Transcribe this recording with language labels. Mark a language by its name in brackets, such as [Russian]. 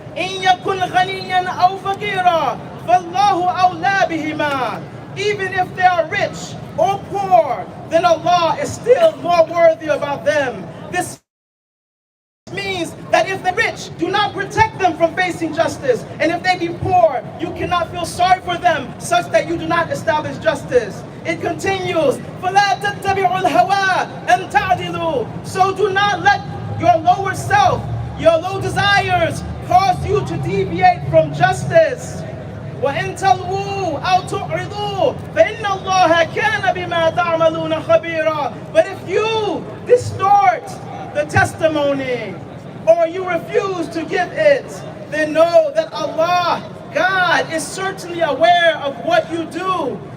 [Arabic] In yakun ghaniyan aw faqira, fallahu awla bihima. [English] Even if they are rich or poor, then Allah is still more worthy about them. This means that if the rich, do not protect them from facing justice, and if they be poor, you cannot feel sorry for them such that you do not establish justice. It continues, [Arabic] فَلَا تَتَّبِعُوا الْهَوَىٰ أَن تَعْدِلُوا. [English] So do not let your lower self, your low desires, cause you to deviate from justice. [Arabic] وَإِن تَلْوُوا أَوْ تُعْرِضُوا فَإِنَّ اللَّهَ كَانَ بِمَا تَعْمَلُونَ خَبِيرًا. [English] But if you distort the testimony, or you refuse to give it, then know that Allah, God, is certainly aware of what you do.